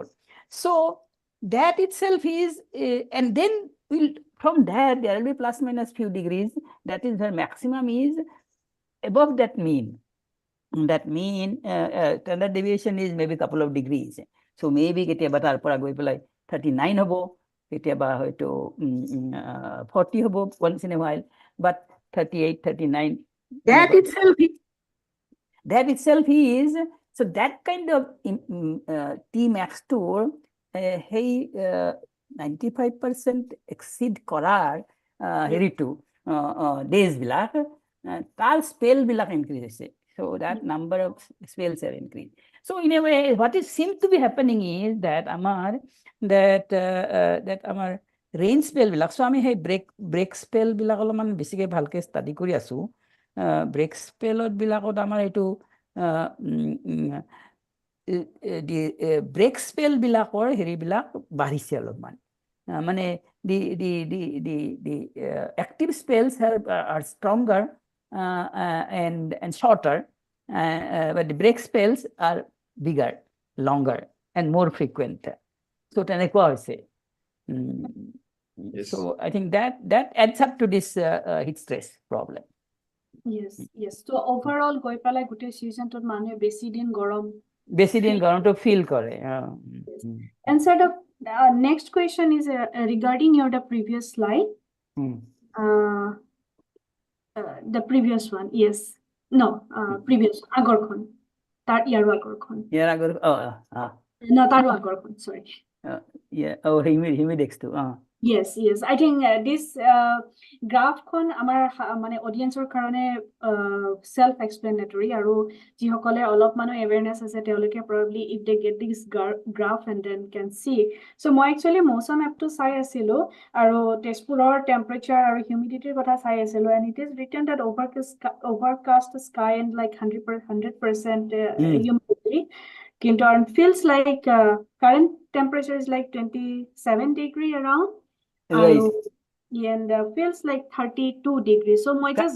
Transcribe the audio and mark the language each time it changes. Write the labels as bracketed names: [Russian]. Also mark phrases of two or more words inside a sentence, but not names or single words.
[English] So that itself is, and then from there will be plus minus few degrees. That is the maximum is above that mean. That mean standard deviation is maybe a couple of degrees. So maybe [Assamese] কেতিয়াবা তাৰ পৰা গৈ পেলাই 39 হ'ব, কেতিয়াবা হয়তো 40 হ'ব [English] once in a while, but 38, 39. That itself is, so that kind of Tmax tour, hey, 95% exceed [Assamese] কৰাৰ হেৰিটো [English] days [Assamese] বিলাক, তাৰ [English] spell বিলাক increase হৈছে. So that number of spells are increased. So in a way, what is seems to be happening is that our rain spell বিলাক, so [Assamese] আমি সেই [English] break spell [Assamese] বিলাক অলপমান বেছিকে ভালকে [English] study [Assamese] কৰি আছো. [English] Break spell [Assamese] বিলাকত আমাৰ এইটো [English] break spell [Assamese] বিলাকৰ হেৰি বিলাক বাঢ়িছে অলপমান. [English] মানে the active spells are stronger and shorter, but the break spells are bigger, longer, and more frequent. [Assamese] So তেনেকুৱা হৈছে. [English] Yes. So I think that adds up to this heat stress problem. Yes. So overall [Assamese] গৈ পেলাই গোটেই সিজনটোত মানুহে বেছি দিন গৰমটো feel কৰে. [English] And sort of next question is regarding the previous slide. The previous one, yes. [Assamese] No, previous আগৰখন. তাৰ ইয়াৰ আগৰখন. No, তাৰ আগৰখন, [English] sorry. Yeah, oh, Humidex too. Yes. I think this graph [Assamese] খন আমাৰ মানে অডিয়েন্সৰ কাৰণে [English] self-explanatory, [Assamese] আৰু যিসকলে অলপ মানে [English] awareness [Assamese] আছে তেওঁলোকে [English] probably if they get this graph and then can see. [Assamese] So মই actually মৌচম এপটো চাই আছিলো আৰু তেজপুৰৰ temperature আৰু humidity কথা চাই আছিলো, [English] and it is written that overcast sky and like 100% humidity. Kinto feels like current temperature is like 27 degree around. Right. And feels like 32 degrees. So my just